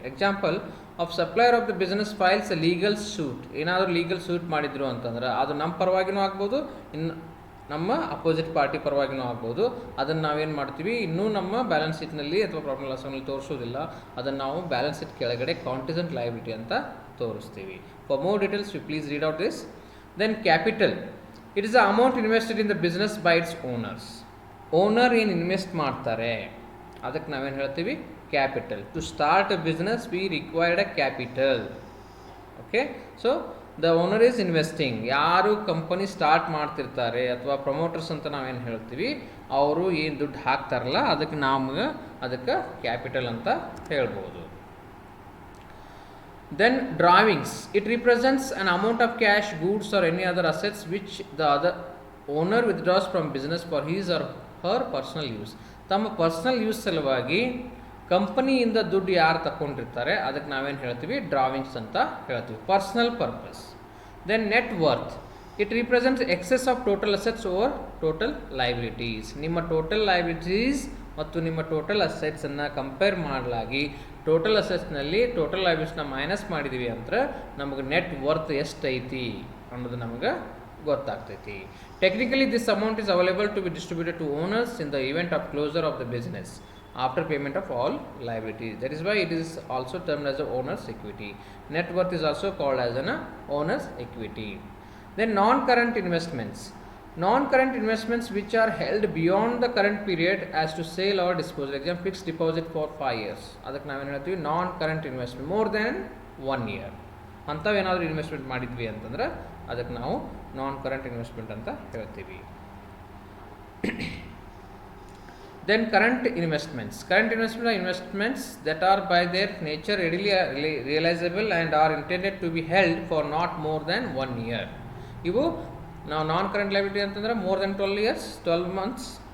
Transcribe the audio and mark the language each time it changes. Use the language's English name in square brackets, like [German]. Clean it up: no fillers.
[English] Example, of supplier of the business files a legal suit. [Kannada] ಏನಾದರೂ legal suit ಮಾಡಿದ್ರು ಅಂತಂದ್ರೆ ಅದು ನಮ್ಮ ಪರವಾಗಿನೂ ಆಗ್ಬೋದು, ಇನ್ನು ನಮ್ಮ ಅಪೋಸಿಟ್ ಪಾರ್ಟಿ ಪರವಾಗಿನೂ ಆಗ್ಬೋದು. ಅದನ್ನು ನಾವೇನು ಮಾಡ್ತೀವಿ, ಇನ್ನೂ ನಮ್ಮ ಬ್ಯಾಲೆನ್ಸ್ ಶೀಟ್ನಲ್ಲಿ ಅಥವಾ ಪ್ರಾಫಿಟ್ ಲಾಸ್ ನಲ್ಲಿ ತೋರಿಸೋದಿಲ್ಲ, ಅದನ್ನು ನಾವು ಬ್ಯಾಲೆನ್ಸ್ ಶೀಟ್ ಕೆಳಗಡೆ ಕಾಂಟಿಜೆಂಟ್ ಲೈಬಿಲಿಟಿ ಅಂತ ತೋರಿಸ್ತೀವಿ. [English] For more details you please read out this. Then capital. It is the amount invested in the business by its owners. [Kannada] Owner ಏನು ಇನ್ವೆಸ್ಟ್ ಮಾಡ್ತಾರೆ ಅದಕ್ಕೆ ನಾವೇನು ಹೇಳ್ತೀವಿ, [English] Capital. To start a business we required a capital. Okay, so the owner is investing. [Kannada] ಯಾರು company start ಮಾಡ್ತಿರ್ತಾರೆ ಅಥವಾ promoters ಅಂತ ನಾವೇನು ಹೇಳ್ತೀವಿ, ಅವರು ಏನು ದುಡ್ಡು ಹಾಕ್ತಾರಲ್ಲ ಅದಕ್ಕೆ ನಮ್ಗೆ ಅದಕ್ಕೆ ಕ್ಯಾಪಿಟಲ್ ಅಂತ ಹೇಳ್ಬೋದು. [English] Then drawings. It represents an amount of cash, goods or any other assets which the other owner withdraws from business for his or her personal use. [Kannada] ತಮ್ಮ ಪರ್ಸನಲ್ ಯೂಸ್ ಸಲುವಾಗಿ ಕಂಪನಿಯಿಂದ ದುಡ್ಡು ಯಾರು ತಗೊಂಡಿರ್ತಾರೆ ಅದಕ್ಕೆ ನಾವೇನು ಹೇಳ್ತೀವಿ, ಡ್ರಾವಿಂಗ್ಸ್ ಅಂತ ಹೇಳ್ತೀವಿ. Personal purpose. [English] Then net worth. It represents excess of total assets over total liabilities. [Kannada] ನಿಮ್ಮ ಟೋಟಲ್ ಲೈಬಿಲಿಟೀಸ್ ಮತ್ತು ನಿಮ್ಮ total ಅಸೆಟ್ಸನ್ನು compare ಮಾಡಲಾಗಿ total ಅಸೆಟ್ಸ್ನಲ್ಲಿ total ಲೈಬಿಲಿಟೀಸ್ನ minus ಮಾಡಿದ್ದೀವಿ ಅಂದ್ರೆ ನಮಗೆ ನೆಟ್ ವರ್ತ್ ಎಷ್ಟೈತಿ ಅನ್ನೋದು ನಮಗೆ ಗೊತ್ತಾಗ್ತೈತಿ. [English] Technically this amount is available to be distributed to owners in the event of closure of the business after payment of all liabilities. That is why it is also termed as the owner's equity. Net worth is also called as an owner's equity. Then non-current investments. Non-current investments which are held beyond the current period as to sale or disposal. Example, fixed deposit for 5 years. [Kannada] ಅದಕ್ಕೆ ನಾವೇನು ಹೇಳ್ತೀವಿ, ನಾನ್ current investment, [English] more than 1 year [Kannada] ಅಂಥವೇನಾದರೂ investment ಮಾಡಿದ್ವಿ ಅಂತಂದ್ರೆ ಅದಕ್ಕೆ ನಾವು ನಾನ್ current investment ಅಂತ ಹೇಳ್ತೀವಿ. [English] Then current investments. Current investments are investments that are by their nature readily realizable and are intended to be held for not more than 1 year. [Kannada] ಇವು ನಾವು ನಾನ್ current liability ಅಂತಂದ್ರೆ [English] More than 12 years, 12 months.